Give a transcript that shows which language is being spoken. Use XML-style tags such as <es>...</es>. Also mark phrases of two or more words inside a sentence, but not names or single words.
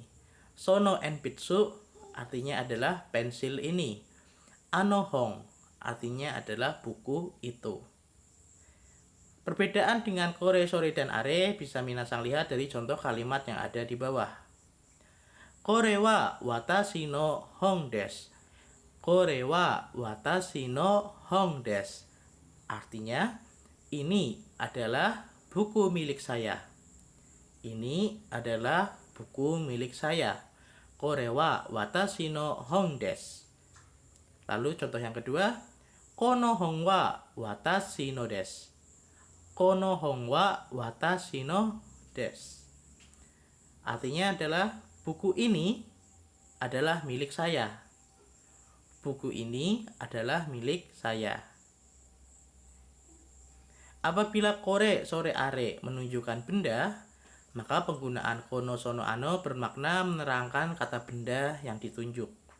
<ja>その鉛筆,</ja> <id>artinya adalah pensil ini.</id> <ja>あの本,</ja> <id>artinya adalah buku itu. Perbedaan dengan</id> <ja>これ、それ,</ja> <id>dan are bisa minasang lihat dari contoh kalimat yang ada di bawah.</id> <ja>これは私の本です. これは私の本です.</ja> <id>Artinya, ini adalah buku milik saya. Ini adalah buku milik saya.</id> <ja>これは私の本です.</ja> <id>Lalu contoh yang kedua,</id> <ja>この本は私のです. この本は私のです.</ja> <id>Artinya adalah buku ini adalah milik saya. Buku ini adalah milik saya. Apabila</id> <ja>これ、それ、あれ</ja> <id>menunjukkan benda, maka penggunaan</id> <ja>この、その、あの</ja> <id>bermakna menerangkan kata benda yang ditunjuk.</id>